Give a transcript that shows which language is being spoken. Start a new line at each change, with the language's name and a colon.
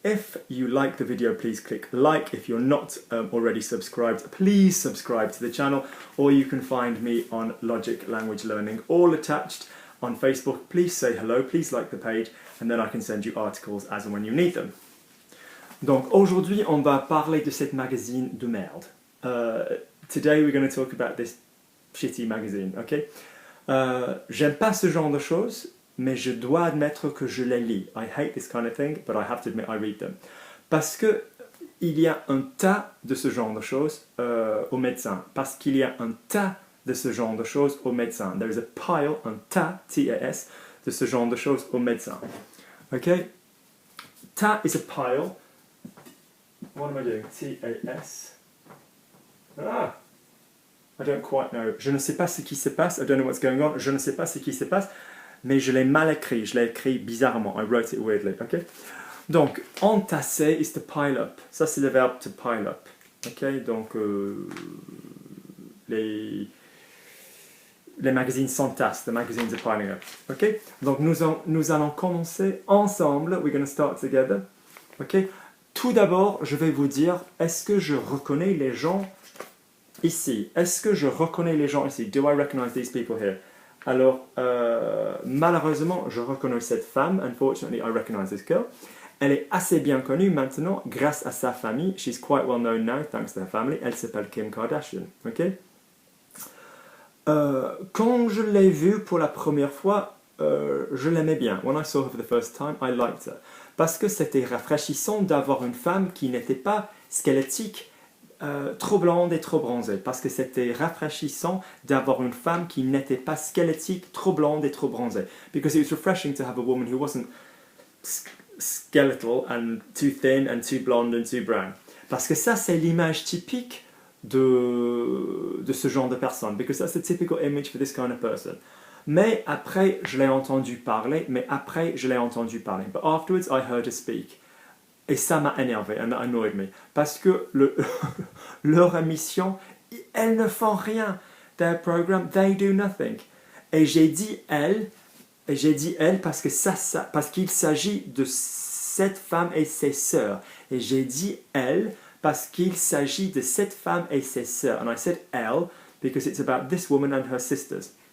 English: If you like the video, please click like. If you're not already subscribed, please subscribe to the channel, or you can find me on Logic Language Learning, all attached on Facebook. Please say hello, please like the page, and then I can send you articles as and when you need them.
French: Donc aujourd'hui, on va parler de cette magazine de merde.
English: Today we're going to talk about this shitty magazine, okay?
French: J'aime pas ce genre de choses, mais je dois admettre que je les lis.
English: I hate this kind of thing, but I have to admit I read them.
French: Parce que il y a un tas de ce genre de choses au médecin. Parce qu'il y a un tas de ce genre de choses au médecin.
English: There is a pile,
French: un tas,
English: T-A-S,
French: de ce genre de choses au médecin.
English: Okay? Tas is a pile. What am I doing? T-A-S. Ah! I don't quite know.
French: Je ne sais pas ce qui se passe.
English: I don't know what's going on.
French: Je ne sais pas ce qui se passe. Mais je l'ai mal écrit. Je l'ai écrit bizarrement.
English: I wrote it weirdly. Okay? Donc, entasser is to pile up.
French: Ça, c'est le verbe
English: to pile up. Okay?
French: Donc, les magazines s'entassent.
English: The magazines are piling up. Okay?
French: Donc, nous allons commencer ensemble.
English: We're going to start together. Okay?
French: Tout d'abord, je vais vous dire, est-ce que je reconnais les gens ici? Est-ce que je reconnais les gens ici?
English: Do I recognize these people here?
French: Alors, malheureusement, je reconnais cette femme.
English: Unfortunately, I recognize this girl.
French: Elle est assez bien connue maintenant grâce à sa famille.
English: She's quite well known now, thanks to her family.
French: Elle s'appelle Kim Kardashian. Okay? Quand je l'ai vue pour la première fois, je l'aimais bien.
English: When I saw her for the first time, I liked her.
French: Parce que c'était rafraîchissant d'avoir une femme qui n'était pas squelettique, trop blonde et trop bronzée. Parce que c'était rafraîchissant d'avoir une femme qui n'était pas squelettique, trop blonde et trop bronzée.
English: Because it was refreshing to have a woman who wasn't skeletal and too thin and too blonde and too brown.
French: Parce que ça, c'est l'image typique de ce genre de personne.
English: Because that's the typical image for this kind of person.
French: Mais après, je l'ai entendu parler.
English: But afterwards, I heard her speak.
French: Et ça m'a énervé,
English: and that annoyed me.
French: Parce que leur émission, elles ne font rien.
English: Their program, they do nothing.
French: Et j'ai dit elle parce qu'il s'agit de cette femme et ses sœurs. Et j'ai dit elle parce qu'il s'agit de cette femme et ses sœurs.
English: And I said elle because it's about this woman and her sisters.